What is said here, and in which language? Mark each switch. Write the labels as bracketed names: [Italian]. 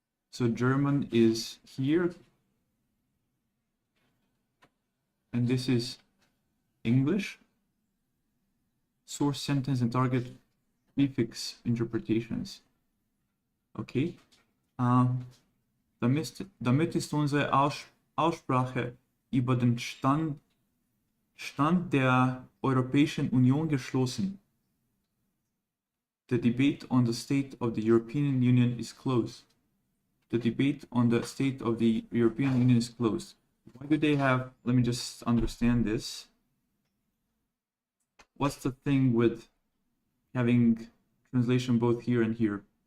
[English] So German is here, and this is English, source sentence and target prefix interpretations. [German] Okay, damit ist unsere Aussprache über den Stand der Europäischen Union geschlossen. [English] The debate on the state of the European Union is closed. The debate on the state of the European Union is closed. Why do they have, let me just understand this. What's the thing with having translation both here and here?